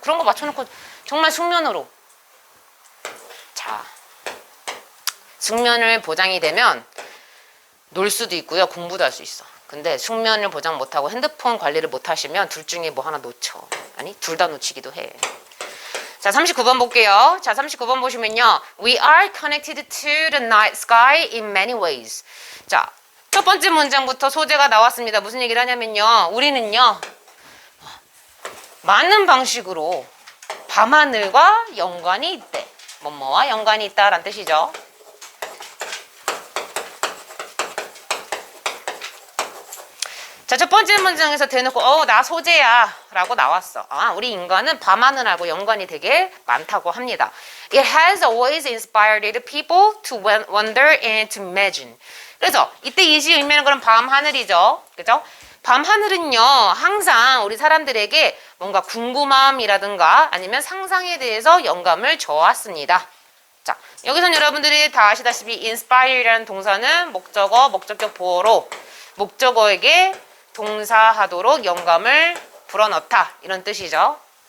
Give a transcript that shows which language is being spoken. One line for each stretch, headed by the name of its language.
Korean: 그런 거 맞춰놓고 정말 숙면으로 자. 숙면을 보장이 되면 놀 수도 있고요. 공부도 할 수 있어. 근데 숙면을 보장 못하고 핸드폰 관리를 못하시면 둘 중에 뭐 하나 놓쳐. 아니 둘 다 놓치기도 해. 자 39번 볼게요. 자 39번 보시면요.
English: We are connected to the night sky in many ways.
Korean: 자 첫 번째 문장부터 소재가 나왔습니다. 무슨 얘기를 하냐면요. 우리는요. 많은 방식으로 밤하늘과 연관이 있대. 뭐뭐와 연관이 있다라는 뜻이죠. 자, 첫 번째 문장에서 대놓고 나 소재야 라고 나왔어. 우리 인간은 밤하늘하고 연관이 되게 많다고 합니다.
English: It has always inspired people to wonder and to imagine.
Korean: 그래서 이때 이시 의미하는 그런 밤하늘이죠. 그죠? 밤하늘은요 항상 우리 사람들에게 뭔가 궁금함이라든가 아니면 상상에 대해서 영감을 줘왔습니다. 자, 여기서는 여러분들이 다 아시다시피 inspire라는 동사는 목적어, 목적격 보어로 목적어에게 동사하도록 영감을 불어넣다 이런 뜻이죠.